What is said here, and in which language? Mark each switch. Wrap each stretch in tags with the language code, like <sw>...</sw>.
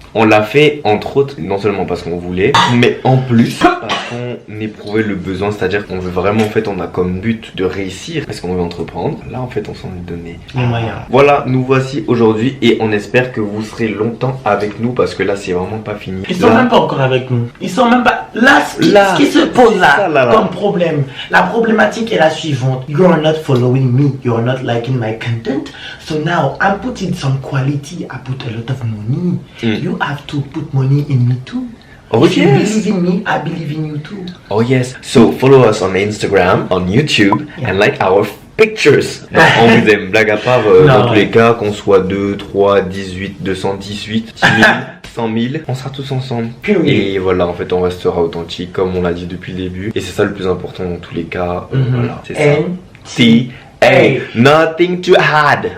<fr>On l'a fait entre autres, non seulement parce qu'on voulait, mais en plus parce qu'on éprouvait le besoin, c'est-à-dire qu'on veut vraiment, en fait, on a comme but de réussir parce qu'on veut entreprendre. Là, en fait, on s'en est donné les moyens. Voilà, nous voici aujourd'hui et on espère que vous serez longtemps avec nous parce que là, c'est vraiment pas fini. Ils sont même pas encore avec nous. Ils sont même pas là. Ce qui se pose là comme problème, la problématique est la suivante.</fr> <en>You are not following me. You are not liking my content. So now I'm putting some quality. I put a lot of money. You have to put money in me too. Oh If yes. you believe in me, I believe in you too. Oh yes. So follow us on Instagram, on YouTube, and like our pictures.</en> <fr>Non, on vous aime, blague à part, dans tous les cas, qu'on soit 2, 3, 18, 218, 10 000, 100 000, on sera tous ensemble. Et voilà, en fait, on restera authentique, comme on l'a dit depuis le début. Et c'est ça le plus important dans tous les cas. Voilà, c'est ça. N-T-A.</fr> <en>Nothing to add.</en>